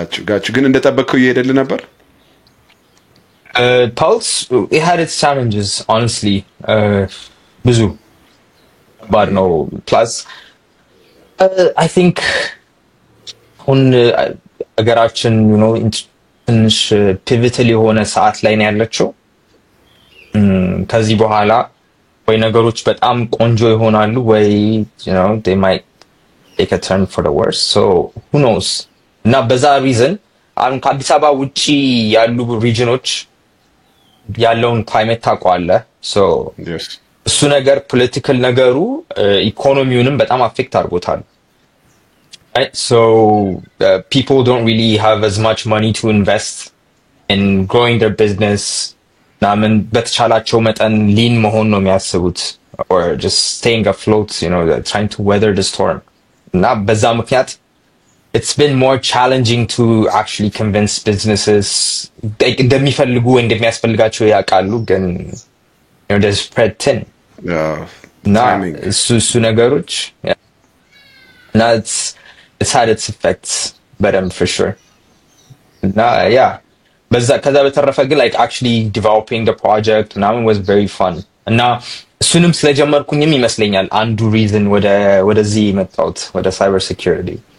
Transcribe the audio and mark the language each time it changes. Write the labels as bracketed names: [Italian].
[Amharic] ጋቹ ግን እንደጠበቅከው እየሄደልህ ነበር? [English] Pulse, it had its challenges, honestly. ብዙ bad no. Plus, I think [Amharic] አሁን አገራችን ትንሽ ፒቮታል የሆነ ሰዓት ላይ ነው ያለችው። ከዚህ በኋላ ወይ ነገሮች በጣም ቆንጆ ይሆናሉ ወይ [English] they might take a turn for the worse. So who knows? [Amharic] እና በዛ ሪዝን አሁን ከአዲስ አበባ ውጪ ያሉ ሪጅኖች ያለውን ክላይሜት ታውቀዋለህ። so እሱ ነገር ፖለቲካል ነገሩ ኢኮኖሚውንም በጣም አፌክት አድርጎታል። Right? [English] So people don't really have as much money to invest in growing their business. [Amharic] ናምን በተቻላቸው መጠን ሊን መሆን ነው የሚያስቡት [English] or just staying afloat, trying to weather the storm. [Amharic] እና በዛ ምክንያት [English] it's been more challenging to actually convince businesses [Amharic] እንደሚፈልጉ እንደሚያስፈልጋቸው ያውቃሉ ግን [English] they're spread thin. Timing. [Amharic] እሱ ነገሮች እና [English] it's had its effects በደንብ for sure. [Amharic] እና ከዛ በተረፈ ግን [English] like actually developing the project ምናምን was very fun. [Amharic] እና እሱንም ስለጀመርኩኝም ይመስለኛል አንዱ reason ወደዚህ የመጣሁት ወደ cyber security.